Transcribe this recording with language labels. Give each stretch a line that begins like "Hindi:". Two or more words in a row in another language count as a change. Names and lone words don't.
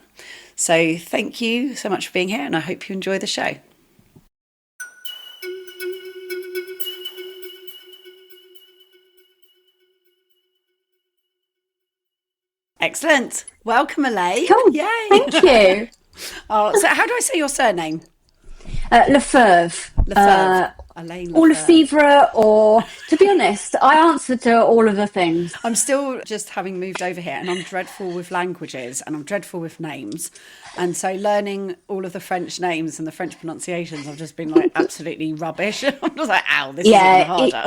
English: So thank you so much for being here, and I hope you enjoy the show. Excellent. Welcome, Elaine. Cool. Yay. Thank you. So how do I say your surname? Le Feuvre. Le Feuvre. Elaine Le Or Le Feuvre. Feuvre, or, to be honest, I answer to all of the things. I'm still just having moved over here, and I'm dreadful with languages, and I'm dreadful with names. And so learning all of the French names and the French pronunciations, I've just been like absolutely rubbish. I'm just like, ow, this is even harder.